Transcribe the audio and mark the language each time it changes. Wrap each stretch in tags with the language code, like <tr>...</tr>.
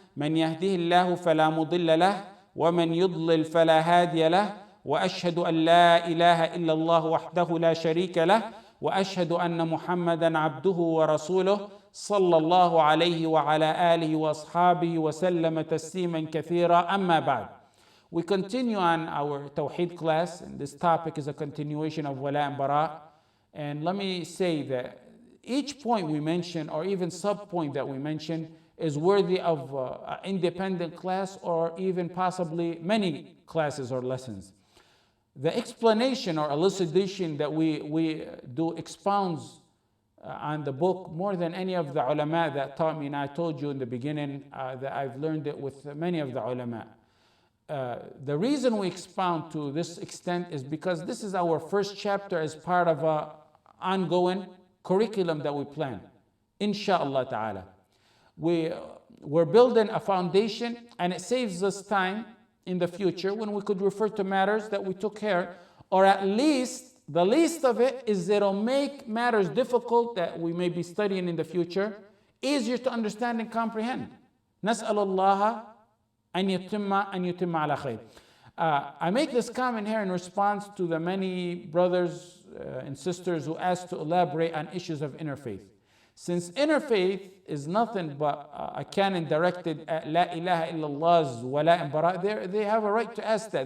<ar>من يهده الله فلا مضل له ومن يضلل فلا هادي له، وأشهد أن لا إله إلا الله وحده لا شريك له، وأشهد أن محمدا عبده ورسوله صلى الله عليه وعلى آله وأصحابه وسلم تسليما كثيرا. أما بعد.</ar> <en>We continue on our TAWHEED class, and this topic is a continuation of Wala and Bara. And let me say that each point we mention, or even sub-point that we mention, is worthy of an independent class, or even possibly many classes or lessons. The explanation or elucidation that we do expounds on the book more than any of the ulama that taught me. And I told you in the beginning that I've learned it with many of the ulama. The reason we expound to this extent is because this is our first chapter as part of an ongoing curriculum that we plan, insha'Allah ta'ala. We're building a foundation, and it saves us time in the future when we could refer to matters that we took care, or at least the least of it is it'll make matters difficult that we may be studying in the future easier to understand and comprehend.</en> <ar>Nas'alullah أن يتم على خير.</ar> <en>I make this comment here in response to the many brothers and sisters who asked to elaborate on issues of interfaith. Since interfaith is nothing but a canon directed at La ilaha illallah's wala and bara, they have a right to ask that.</en>